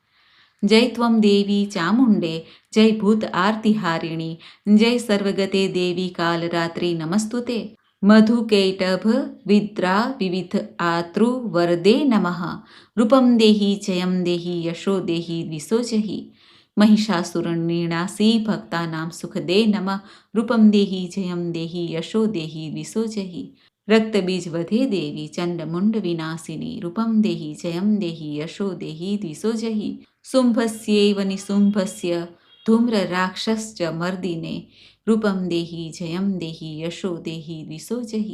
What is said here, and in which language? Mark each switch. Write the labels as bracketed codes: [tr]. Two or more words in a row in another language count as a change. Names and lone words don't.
[sa] જય ત્વમ દેવી ચામુંડે જય ભૂત આરતિહારિણી જય સર્વગતે દેવી કાલરાત્રિ નમસ્તુતે. મધુકૈટભ વિદ્રા વિવિધ આતૃ વરદે નમઃ રૂપમ દેહી જયમ દેહી યશો દેહી દ્વિષોજહી. महिषासुरनिर्णासी भक्तानां सुखदे नमः रूपम देहि जयम देहि यशो देहि द्विषोजहि. रक्तबीज वधे देवी चंडमुंड विनाशिनी रूपम देहि जयम देहि यशो देहि द्विषोजहि. शुंभस्यैव निशुंभस्य धूम्र राक्षसश्च मर्दिने रूपम देहि जयम देहि यशो देहि द्विषोजहि.